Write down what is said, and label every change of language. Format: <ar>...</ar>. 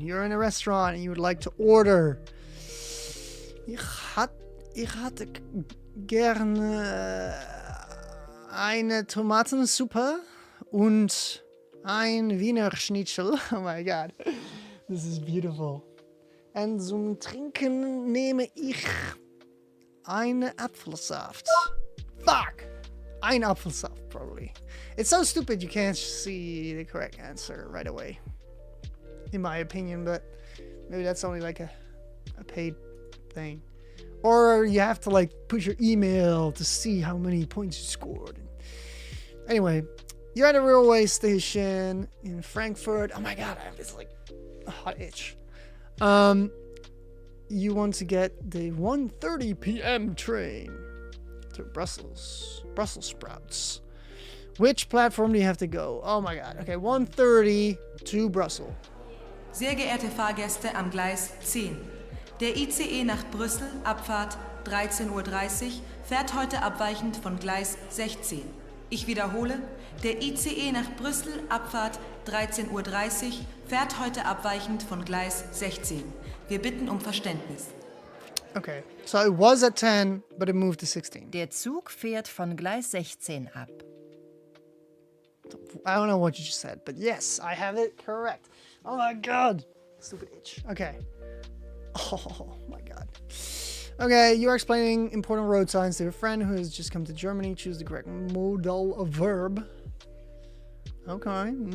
<en>You're in a restaurant and you would like to order.</en> <de>Ich hatte gerne eine Tomatensuppe und ein Wiener Schnitzel.</de> <en>Oh my god. This is beautiful.</en> <de>Und zum Trinken nehme ich eine Apfelsaft. Fuck! Ein Apfelsaft, probably.</de> <en>It's so stupid you can't see the correct answer right away. In my opinion, but maybe that's only like a paid thing. Or you have to like put your email to see how many points you scored. Anyway, you're at a railway station in Frankfurt. Oh my god, I have this like hot itch. You want to get the 1:30 p.m. train to Brussels sprouts. Which platform do you have to go? Oh my god. Okay, 1:30 to Brussels.</en> <de>Sehr geehrte Fahrgäste am Gleis 10. Der ICE nach Brüssel, Abfahrt 13:30 Uhr, fährt heute abweichend von Gleis 16. Ich wiederhole, der ICE nach Brüssel, Abfahrt 13:30 Uhr, fährt heute abweichend von Gleis 16. Wir bitten um Verständnis.</de> <en>Okay, so it was at 10, but it moved to 16.</en> <de>Der Zug fährt von Gleis 16 ab.</de> <en>I don't know what you just said, but yes, I have it correct. Oh my god. Stupid itch. Okay. Oh my god. Okay, you are explaining important road signs to your friend who has just come to Germany. Choose the correct modal verb. Okay.</en>